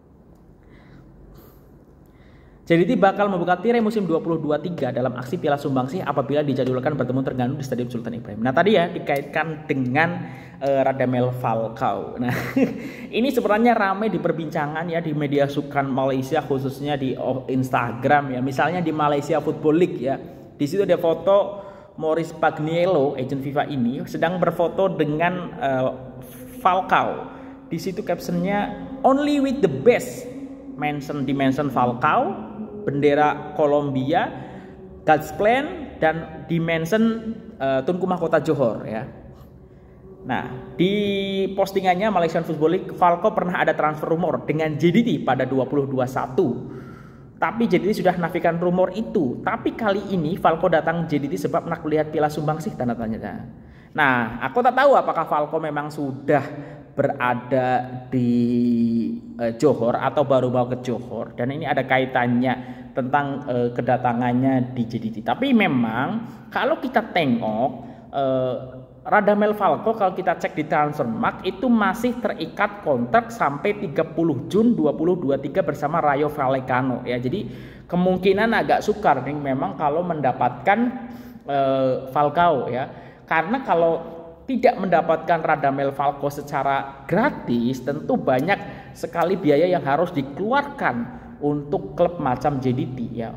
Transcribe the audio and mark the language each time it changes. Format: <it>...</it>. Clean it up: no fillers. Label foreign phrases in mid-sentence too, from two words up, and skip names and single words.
<ms>JDT bakal membuka tirai musim 2023 dalam aksi Piala Sumbangsih apabila dijadwalkan bertemu Terengganu di Stadion Sultan Ibrahim.</ms> <id>Nah, tadi ya dikaitkan dengan Radamel Falcao.</id> <ms>Nah, ini sebenarnya ramai diperbincangan ya di media sukan Malaysia, khususnya di Instagram ya. Misalnya di Malaysia Football League ya.</ms> <id>Di situ ada foto Maurice Pagniello, agent FIFA ini sedang berfoto dengan Falcao. Di situ captionnya</id> <en>"Only with the best".</en> <id>Dimension Falcao, bendera Kolombia, God's Plan, dan dimension Tunku Mahkota Johor ya. Nah, di postingannya Malaysian Football League, Falco pernah ada</id> <en>transfer rumor</en> <id>dengan JDT pada 2021.</id> <ms>Tapi JDT sudah nafikan rumor itu. Tapi kali ini Falco datang JDT sebab nak lihat Piala Sumbangsih, tanda tanya. Nah, aku tak tahu apakah Falco memang sudah berada di Johor atau baru mau ke Johor. Dan ini ada kaitannya tentang kedatangannya di JDT. Tapi memang kalau kita tengok Radamel Falco,</ms> <id>kalau kita cek di Transfermarkt itu masih terikat kontrak sampai 30 Jun 2023 bersama Rayo Vallecano ya.</id> <ms>Jadi kemungkinan agak sukar nih memang kalau mendapatkan Falcao ya.</ms> <id>Karena kalau tidak mendapatkan Radamel Falco secara gratis, tentu banyak sekali biaya yang harus dikeluarkan untuk klub macam JDT ya.</id>